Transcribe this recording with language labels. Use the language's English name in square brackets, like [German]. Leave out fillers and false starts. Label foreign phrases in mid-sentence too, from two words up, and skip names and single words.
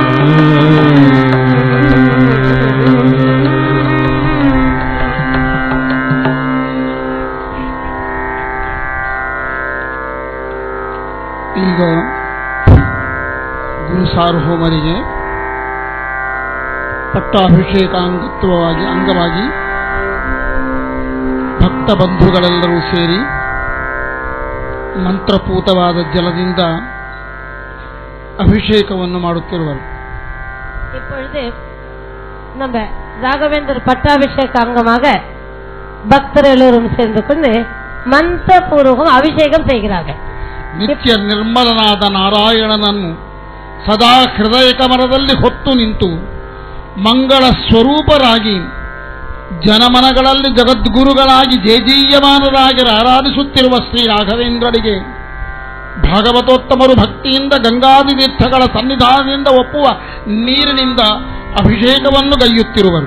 [Kannada] ಈಗ ಗುರು ಸಾರ್ವಭೌಮರಿಗೆ ಪಟ್ಟಾಭಿಷೇಕ ಅಂಗವಾಗಿ ಭಕ್ತ ಬಂಧುಗಳೆಲ್ಲರೂ ಸೇರಿ ಮಂತ್ರಪೂತವಾದ ಜಲದಿಂದ ಅಭಿಷೇಕವನ್ನು ಮಾಡುತ್ತಿರುವರು. [Tamil] இப்பொழுது நம்ம ராகவேந்தர் பட்டாபிஷேக அங்கமாக பக்தர் எல்லோரும் சேர்ந்து கொண்டு [Kannada] ಮಂತ್ರಪೂರ್ವಕ ಅಭಿಷೇಕಂ [Tamil] செய்கிறார்கள். [Kannada] ನಿತ್ಯ ನಿರ್ಮಲನಾದ ನಾರಾಯಣನನ್ನು ಸದಾ ಹೃದಯ ಕಮಲದಲ್ಲಿ ಹೊತ್ತು ನಿಂತು ಮಂಗಳ ಸ್ವರೂಪರಾಗಿ ಜನಮನಗಳಲ್ಲಿ ಜಗದ್ಗುರುಗಳಾಗಿ ಜೇಜೀಯಮಾನರಾಗಿ ಆರಾಧಿಸುತ್ತಿರುವ ಶ್ರೀ ರಾಘವೇಂದ್ರರಿಗೆ ಭಾಗವತೋತ್ತಮರು ಭಕ್ತಿಯಿಂದ ಗಂಗಾದಿ ತೀರ್ಥಗಳ ಸನ್ನಿಧಾನದಿಂದ ಒಪ್ಪುವ ನೀರಿನಿಂದ ಅಭಿಷೇಕವನ್ನು ಗೈಯುತ್ತಿರುವರು.